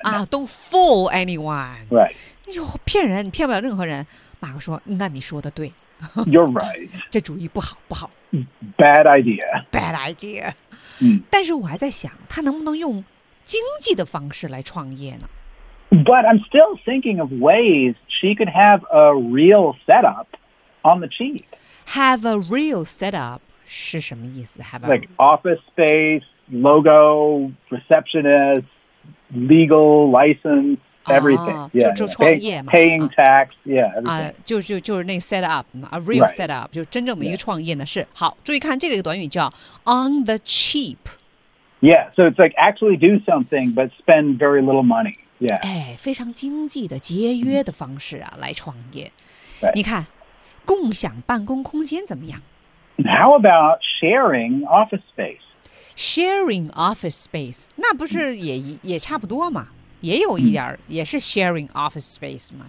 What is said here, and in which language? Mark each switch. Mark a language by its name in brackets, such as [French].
[English] 啊 ，don't fool anyone. Right. [Chinese] 哟，骗人，你骗不了任何人。马克说：“那你说的对。 [English] ”You're right. [Chinese] 这主意不好，不好。 [English] Bad idea. Bad idea. [Chinese] 但是我还在想，他能不能用经济的方式来创业呢 [English] ？But I'm still thinking of ways she could have a real setup on the cheap. Have a real setup. [Chinese] 是什么意思 [English] ？Have a, like office space, logo, receptionist, legal license, everything.、啊、 yeah, [Chinese] 就创业嘛 [English] paying tax, yeah. 啊，就是那 set up, a real、 right. [Chinese] set up, 就真正的一个创业呢是好。注意看这个短语叫 [English] on the cheap. Yeah, so it's like actually do something but spend very little money. Yeah. [Chinese] 哎，非常经济的节约的方式啊、来创业。 [English] Right. [Chinese] 你看，共享办公空间怎么样？ [English] How about sharing office space? Sharing office space, [Chinese] 那不是也差不多嘛？也有一点、也是 [English] sharing office space [Chinese] 嘛？